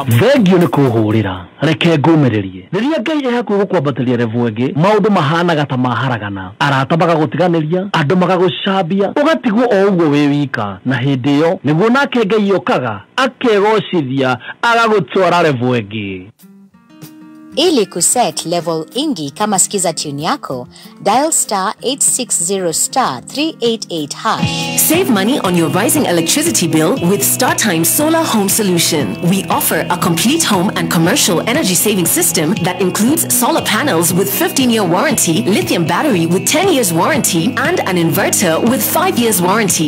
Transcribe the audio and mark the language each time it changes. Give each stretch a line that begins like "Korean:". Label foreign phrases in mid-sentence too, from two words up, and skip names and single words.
Kikuyu: Thengio nĩ kũhũrĩra reke ngũmĩrĩrie rĩrĩa Ngai e hakuhĩ gũkwambatĩria revu ĩngĩ maũndũ mahanaga ta maharagana arata magagũtiganĩria andũ magagũcambia ũgatigwo o ũguo wĩ wika na hĩndĩ ĩyo nĩguo nake Ngai okaga akegocithia agagũtwara revu ĩngĩ.
Swahili: Ili kuset level ingi kama skiza tune yako, dial star 860 star 388 hash.
English: Save money on your rising electricity bill with StarTime Solar Home Solution. We offer a complete home and commercial energy saving system that includes solar panels with 15-year warranty, lithium battery with 10 years warranty, and an inverter with 5 years warranty.